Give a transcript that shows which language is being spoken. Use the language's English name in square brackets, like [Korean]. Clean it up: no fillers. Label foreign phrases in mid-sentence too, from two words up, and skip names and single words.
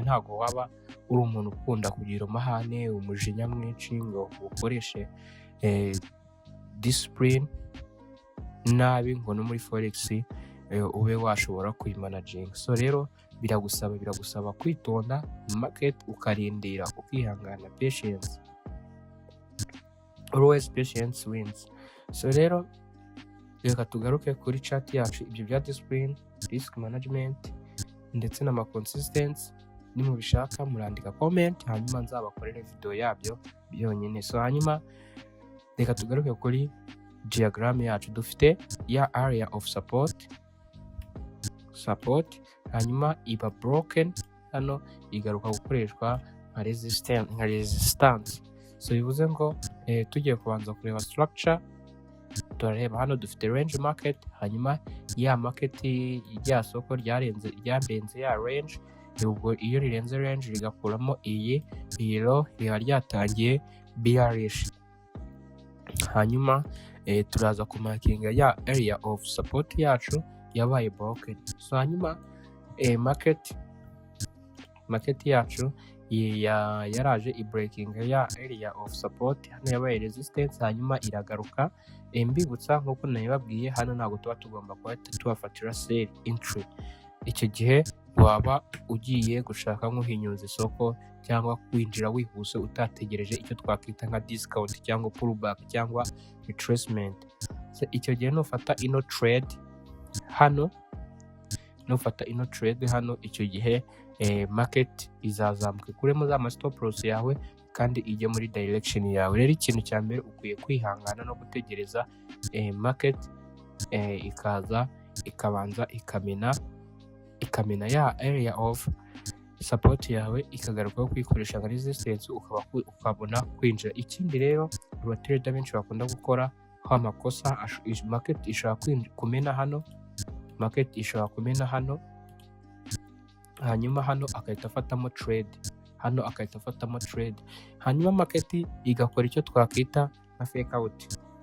[Kinyarwanda] Ntabwo waba uri umuntu ukunda kugira amahane, umujinya mwinshi ngo ukoreshe discipline nabi ngo no muri forex ube washobora kuyimanaging. So rero biragusaba kwitonda market, ukarindira, ukihangana, patience. [English] Always patience wins. [Kinyarwanda] So rero reka tugaruke kuri chat yacu, ibyo bya discipline, [English] risk management [Kinyarwanda] ndetse na consistency. Nimubishaka murandika comment, hanyuma nzabakorera video yabyo byonyine. So hanyuma reka tugaruke kuri diagram yacu. Dufite ya [English] area of support, [Kinyarwanda] hanyuma iba broken, hano igaruka gukoreshwa nka resistance. So bivuze ngo tugiye kubanza kureba structure, turareba hano dufite [English] range market, [Kinyarwanda] hanyuma ya market rya soko ryarenze ya range. Ubwo iyo rirenze range rigakuramo iyi low, riba ryatangiye bearish. Hanyuma turaza kumakinga ya [English] area of support [Kinyarwanda] yacu yabaye broken. So hanyuma market yacu yaraje breaking ya [English] area of support, [Kinyarwanda] hano yabaye resistance hanyuma iragaruka. Mbibutsa nk'uko nabibabwiye, hano ntabwo tuba tugomba kuba tuhafatira [English] sell entry. [Kinyarwanda] Icyo gihe waba ugiye gushaka nk'uhinyuza isoko cyangwa kwinjira wihuse utategereje icyo twakwita nka discount cyangwa pullback cyangwa retracement. Icyo gihe nufata ino trade hano, icyo gihe market izazamuka ikuremo za [English] stop loss [Kinyarwanda] yawe kandi ijye muri direction yawe. Rero ikintu cya mbere ukwiye kwihangana no gutegereza market ikaza ikabanza ikamena ya [English] area of support [Kinyarwanda] yawe, ikagaruka kwikoresha nka resistance, ukabona kwinjira. Ikindi rero abatrader benshi bakunda gukora amakosa, market ishobora kumena hano, hanyuma hano akahita afatamo trade, hanyuma market igakora icyo twakwita nka [English] fake out.